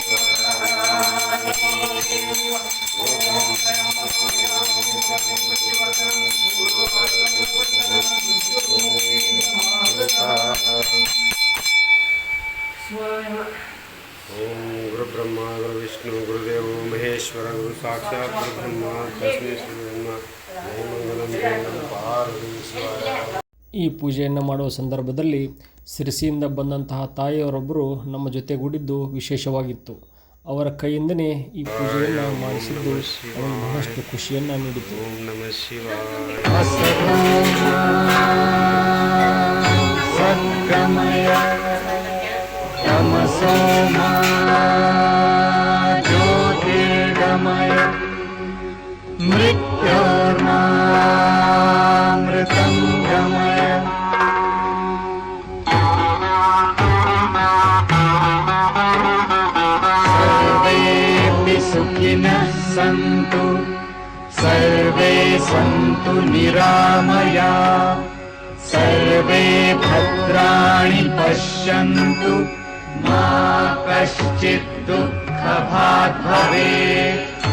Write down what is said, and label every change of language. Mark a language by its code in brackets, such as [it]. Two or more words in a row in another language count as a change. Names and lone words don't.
[sa] ओम गुरु ब्रह्मा गुरु विष्णु गुरुदेव महेश्वर गुरु साक्षात् ब्रह्म तस्मै श्री ब्रह्म जय मंगलम जय पार्वती शिवाय। [kn] ಈ ಪೂಜೆಯನ್ನು ಮಾಡುವ ಸಂದರ್ಭದಲ್ಲಿ ಸಿರಸಿಯಿಂದ ಬಂದಂತಹ ತಾಯಿಯವರೊಬ್ಬರು ನಮ್ಮ ಜೊತೆಗೂಡಿದ್ದು ವಿಶೇಷವಾಗಿತ್ತು. ಅವರ ಕೈಯಿಂದನೇ ಈ ಪೂಜೆಯನ್ನು ಮಾಡಿಸಿದ್ದು ಅವರಿಗೆ ಬಹಳಷ್ಟು ಖುಷಿಯನ್ನು ನೀಡಿತು. [sa] ಓಂ ನಮಃ ಶಿವಾಯ. सद्गमय तमसो मा ज्योतिर्गमय मृत्योर्मामृतं गमय सर्वेऽपि सुखिनः सन्तु सर्वे सन्तु निरामया सर्वे भद्राणि पश्यन्तु मा कश्चित् दुःखभाग् भवेत्।